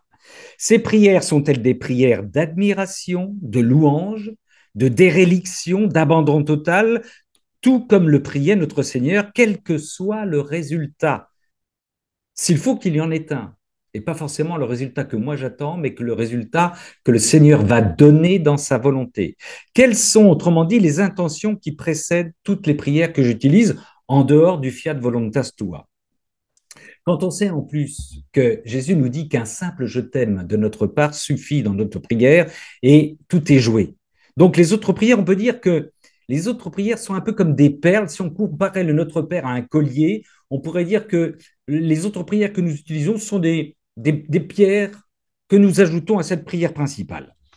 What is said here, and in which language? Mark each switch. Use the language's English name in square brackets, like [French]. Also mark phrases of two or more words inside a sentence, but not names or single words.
[French] Ces prières sont-elles des prières d'admiration, de louange, de déréliction, d'abandon total, tout comme le priait notre Seigneur, quel que soit le résultat? S'il faut qu'il y en ait un, et pas forcément le résultat que moi j'attends, mais que le résultat que le Seigneur va donner dans sa volonté. Quelles sont, autrement dit, les intentions qui précèdent toutes les prières que j'utilise en dehors du [Latin] fiat voluntas tua? [French] Quand on sait en plus que Jésus nous dit qu'un simple je t'aime de notre part suffit dans notre prière et tout est joué. Donc les autres prières, on peut dire que les autres prières sont un peu comme des perles. Si on comparait le Notre Père à un collier, on pourrait dire que les autres prières que nous utilisons sont des pierres que nous ajoutons à cette prière principale.